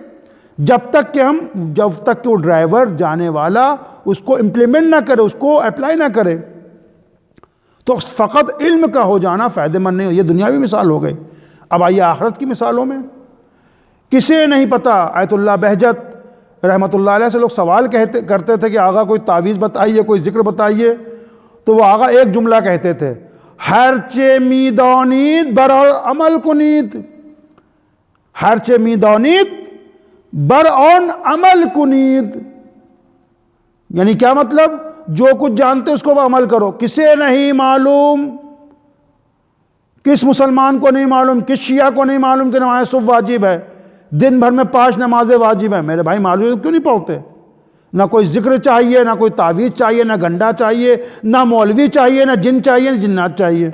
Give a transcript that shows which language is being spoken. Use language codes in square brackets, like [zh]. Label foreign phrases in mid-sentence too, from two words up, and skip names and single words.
[ur] جب تک کہ وہ ڈرائیور جانے والا اس کو امپلیمنٹ نہ کرے، اس کو اپلائی نہ کرے، تو فقط علم کا ہو جانا فائدہ مند نہیں ہو. یہ دنیاوی مثال ہو گئی. اب آئیے آخرت کی مثالوں میں. کسے نہیں پتا، آیت اللہ بہجت [ar] رحمۃ اللہ علیہ [ur] سے لوگ سوال کرتے تھے کہ آقا کوئی تعویذ بتائیے، کوئی ذکر بتائیے. تو وہ آقا ایک جملہ کہتے تھے، [fa] ہرچے میدانید بر عمل کنید، ہرچے میدانید بر آن عمل کنید. [ur] یعنی کیا مطلب؟ جو کچھ جانتے اس کو عمل کرو. کسے نہیں معلوم، کس مسلمان کو نہیں معلوم، کس شیعہ کو نہیں معلوم کہ نماز صبح واجب ہے، دن بھر میں 5 نمازیں واجب ہیں. میرے بھائی معلوم کیوں نہیں پڑھتے؟ نہ کوئی ذکر چاہیے، نہ کوئی تعویذ چاہیے، نہ گنڈا چاہیے، نہ مولوی چاہیے، نہ جن چاہیے، نہ جنات چاہیے.